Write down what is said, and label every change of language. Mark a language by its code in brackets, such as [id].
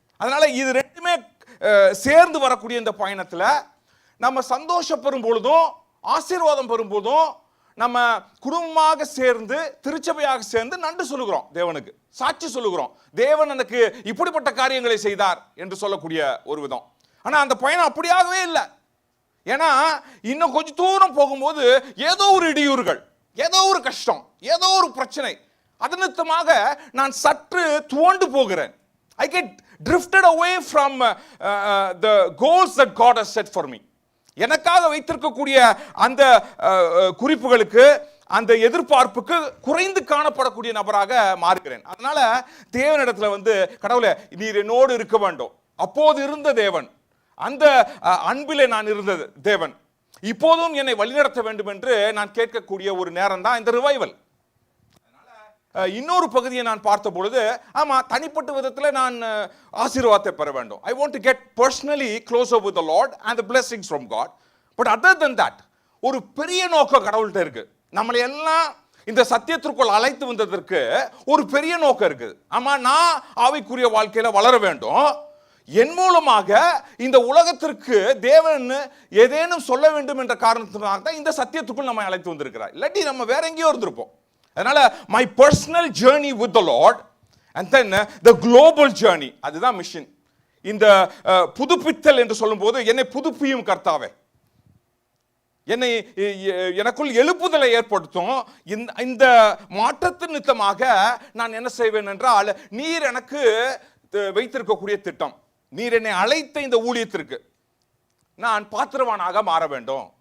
[ta] அதனால இது 2மே சேர்ந்து வரக்கூடிய இந்த பயணத்தில் நம்ம சந்தோஷப்பெறும் பொழுதும் ஆசீர்வாதம் பெறும் போதும் நம்ம குடும்பமாக சேர்ந்து திருச்சபையாக சேர்ந்து நன்றி சொல்லுகிறோம், தேவனுக்கு சாட்சி சொல்லுகிறோம், தேவன் எனக்கு இப்படிப்பட்ட காரியங்களை செய்தார் என்று சொல்லக்கூடிய ஒரு விதம். ஆனால் அந்த பயணம் அப்படியாகவே இல்லை. ஏன்னா இன்னும் கொஞ்சம் தூரம் போகும்போது ஏதோ ஒரு இடையூறுகள், ஏதோ ஒரு கஷ்டம், ஏதோ ஒரு பிரச்சனை, அது நிமித்தமாக நான் சற்று துவண்டு போகிறேன். [en] I get drifted away from the goals that God has set for me. [ta] எனக்காக வைத்திருக்கக்கூடிய அந்த குறிப்புகளுக்கு, அந்த எதிர்பார்ப்புக்கு குறைந்து காணப்படக்கூடிய நபராக மாறுகிறேன். அதனால தேவனிடத்துல கடவுளே நீர் என்னோடு இருக்க வேண்டும். அப்போது இருந்த தேவன், அந்த அன்பிலே நான் இருந்த தேவன் இப்போதும் என்னை வழிநடத்த வேண்டும் என்று நான் கேட்கக்கூடிய ஒரு நேரம் தான் இந்த ரிவைவல். இன்னொரு பகுதியை நான் பார்த்த பொழுது, ஆமா, தனிப்பட்ட விதத்தில் நான் ஆசீர்வாதத்தை பெற வேண்டும். [en] I want to get personally closer with the Lord and the blessings from God. But other than that, [ta] ஒரு பெரிய நோக்கம் கடவுள்கிட்ட இருக்கு. நம்மளை எல்லாம் இந்த சத்தியத்திற்குள் அழைத்து வந்ததற்கு ஒரு பெரிய நோக்கம் இருக்குது. ஆமா, நான் ஆவிக்குரிய வாழ்க்கையில வளர வேண்டும். என் மூலமாக இந்த உலகத்திற்கு தேவன் ஏதேனும் சொல்ல வேண்டும் என்ற காரணத்தினால தான் இந்த சத்தியத்துக்குள் நம்ம அழைத்து வந்திருக்கிறார். இல்லாட்டி நம்ம வேற எங்கேயோ இருந்திருப்போம். அதனால [en] my personal journey with the Lord and then the global journey, [ta] அதுதான் மிஷன். இந்த புதுப்பித்தல் என்று சொல்லும்போது, என்னை புதுப்பியும் கர்த்தாவே, என்னை எனக்குள் எழுப்புதலை ஏற்படுத்தும். இந்த மாற்றத்தின் நிமித்தமாக நான் என்ன செய்வேன் என்றால், நீர் எனக்கு வைத்திருக்கக்கூடிய திட்டம், நீர் என்னை அழைத்த இந்த ஊழியத்திற்கு நான் பாத்திரவானாக மாற வேண்டும்.